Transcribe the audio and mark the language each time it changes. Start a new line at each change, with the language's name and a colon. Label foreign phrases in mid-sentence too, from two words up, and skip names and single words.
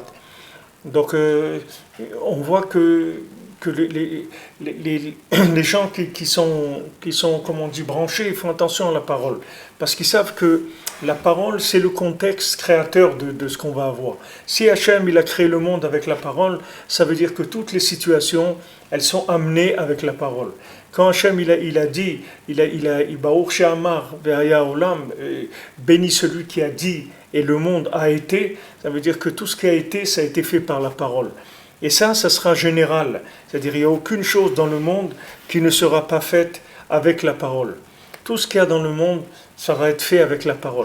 French: Donc, on voit que les gens qui sont, comme on dit, branchés, ils font attention à la parole, parce qu'ils savent que la parole, c'est le contexte créateur de ce qu'on va avoir. Si Hachem, il a créé le monde avec la parole, ça veut dire que toutes les situations, elles sont amenées avec la parole. Quand Hachem, il a dit,
Hebrew: ברוך שאמר והיה העולם,
French: béni celui qui a dit et le monde a été, ça veut dire que tout ce qui a été, ça a été fait par la parole. Et ça sera général. C'est-à-dire il n'y a aucune chose dans le monde qui ne sera pas faite avec la parole. Tout ce qu'il y a dans le monde, ça va être fait avec la parole.